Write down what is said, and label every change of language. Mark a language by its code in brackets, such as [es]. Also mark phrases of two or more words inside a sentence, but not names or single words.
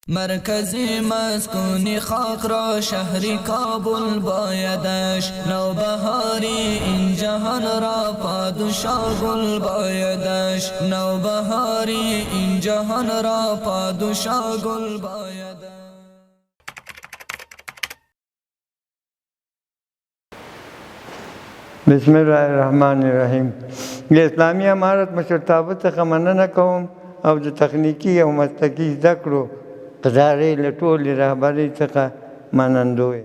[fa] مرکزی مسکونی خاک را شهری کابل بایدش، نوبهاری این جهان را پادشاه گل بایدش، نوبهاری این جهان را پادشاه گل بایدش. [ar] بسم الله الرحمن الرحیم. [ps] د اسلامي امارت مشرتابه څخه مننه کوم او د تخنیکی او مسلکي زده کړو ادارې له ټولې رهبرۍ څخه منندوی یم.